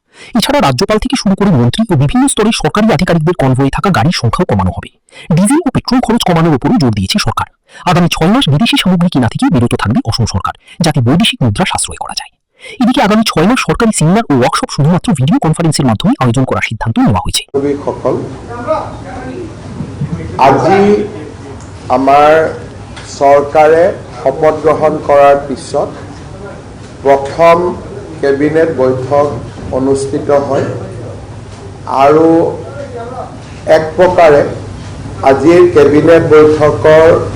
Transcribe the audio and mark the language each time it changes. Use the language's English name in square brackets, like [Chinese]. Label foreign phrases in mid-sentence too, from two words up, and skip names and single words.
[Bangla] এছাড়া রাজ্যপাল থেকে শুরু করে মন্ত্রী ও বিভিন্ন স্তরের সরকারি আধিকারিকদের কনভয়ে থাকা গাড়ির সংখ্যাও কমানো হবে। ডিজেল ও পেট্রোল খরচ কমানোর উপরও জোর দিয়েছে সরকার। আগামী 6 মাস বিদেশি সামগ্রী কেনা থেকে বিরত থাকবে অসম সরকার, যাতে বৈদেশিক মুদ্রা সাশ্রয় করা যায়। এদিকে আগামী 6 মাস সরকারি সেমিনার ও ওয়ার্কশপ শুধুমাত্র ভিডিও কনফারেন্সের মাধ্যমে আয়োজন করার সিদ্ধান্ত নেওয়া হয়েছে। [Assamese] আজি আমাৰ চৰকাৰে শপত গ্ৰহণ কৰাৰ পিছত প্ৰথম কেবিনেট বৈঠক অনুষ্ঠিত হয় আৰু এক প্ৰকাৰে আজিৰ কেবিনেট বৈঠকৰ